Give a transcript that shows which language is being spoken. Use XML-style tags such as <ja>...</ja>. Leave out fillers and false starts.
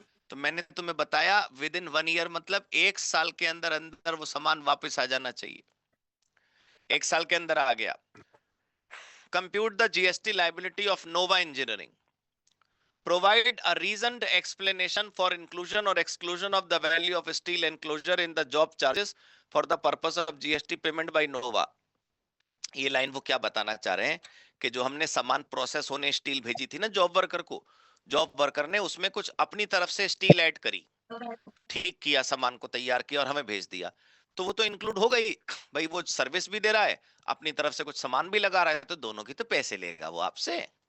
<hi>तो मैंने तुम्हें बताया</hi> <en>with in 1 year</en> <hi>मतलब 1 साल के अंदर अंदर वो सामान वापस आ जाना चाहिए। 1 साल के अंदर आ गया।</hi> <en>Compute the GST liability of Nova engineering. Provide a reasoned explanation for inclusion or exclusion of the value of steel enclosure in the job charges for the purpose of GST payment by Nova।</en> <hi>ये line वो क्या बताना चाह रहे हैं कि जो हमने सामान प्रोसेस होने स्टील भेजी थी ना जॉब वर्कर को, जॉब वर्कर ने उसमें कुछ अपनी तरफ से स्टील ऐड करी, ठीक किया, सामान को तैयार किया और हमें भेज दिया, तो वो तो इंक्लूड हो गई। भाई वो सर्विस भी दे रहा है, अपनी तरफ से कुछ सामान भी लगा रहा है, तो दोनों की तो पैसे लेगा वो आपसे।</hi>